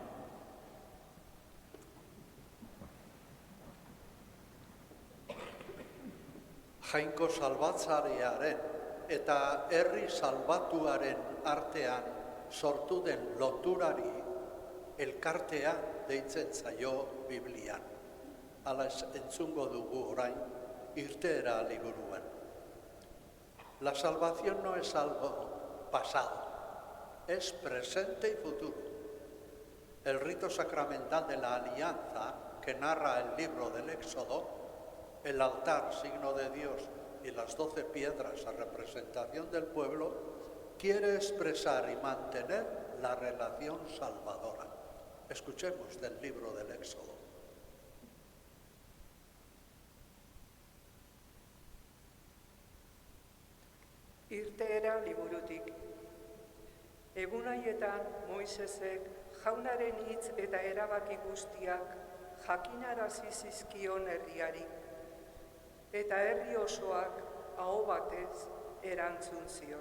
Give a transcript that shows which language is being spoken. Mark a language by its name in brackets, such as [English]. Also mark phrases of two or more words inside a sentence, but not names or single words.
[Basque] Jainko salbatzarearen eta herri salbatuaren artean sortu den loturari elkartea deitzen zaio Biblian. Hala entzungo dugu orain irteera liburuan. [Spanish] La salvación no es algo pasado, es presente y futuro. El rito sacramental de la alianza que narra el libro del Éxodo, el altar, signo de Dios, y las 12 piedras a representación del pueblo, quiere expresar y mantener la relación salvadora. Escuchemos del libro del Éxodo. [Basque] Irteera liburutik. Egun haietan Moisesek jaunaren hitz eta erabaki guztiak jakinarazi zizkion herriari, eta herri osoak aho batez erantzun zion.